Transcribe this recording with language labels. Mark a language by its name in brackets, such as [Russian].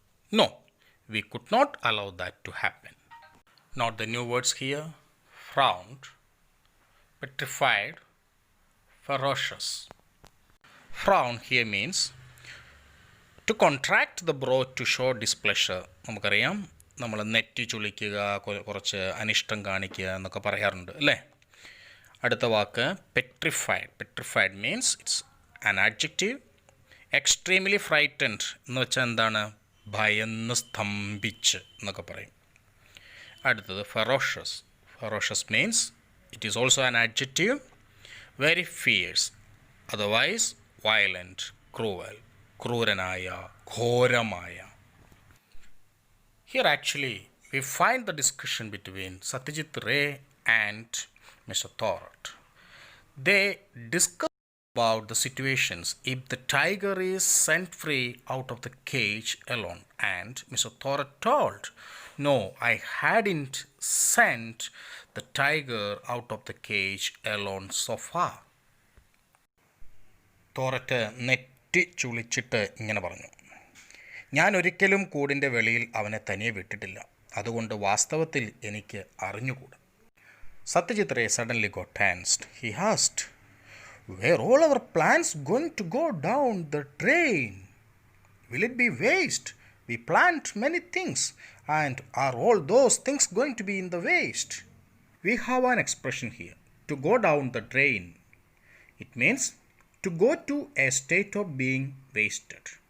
[English] No, we could not allow that to happen. Not the new words here. Frowned, petrified, ferocious. Frown here means to contract the brow to show displeasure. [Malayalam] നമുക്കറിയാം, നമ്മൾ നെറ്റി ചുളിക്കുക, കുറച്ച് അനിഷ്ടം കാണിക്കുക എന്നൊക്കെ പറയാറുണ്ട് അല്ലേ? അടുത്ത വാക്ക് [English] Petrified. Petrified means it's an adjective. Extremely frightened [Malayalam] എന്ന് വെച്ചാൽ എന്താണ്? ഭയന്ന് സ്തംഭിച്ച് എന്നൊക്കെ പറയും. [English] അടുത്തത് ferocious. Ferocious means it is also an adjective. Very fierce, otherwise violent, cruel, [Malayalam] ക്രൂരനായ, ഘോരമായ. [English] Here actually we find the discussion between Satyajit Ray and Mr Thorat. They discuss about the situations if the tiger is sent free out of the cage alone, and Mr Thorat told, no, I hadn't sent the tiger out of the cage alone so far. [Malayalam] തോററ്റ് നെറ്റി ചുളിച്ചിട്ട് ഇങ്ങനെ പറഞ്ഞു, ഞാൻ ഒരിക്കലും കൂടിൻ്റെ വെളിയിൽ അവനെ തനിയെ വിട്ടിട്ടില്ല, അതുകൊണ്ട് വാസ്തവത്തിൽ എനിക്ക് അറിഞ്ഞുകൂടാ. [English] Satyajit Ray suddenly got tensed. He asked, were all our plans going to go down the drain? Will it be waste? We planned many things, and are all those things going to be in the waste? We have an expression here, to go down the drain. It means to go to a state of being wasted.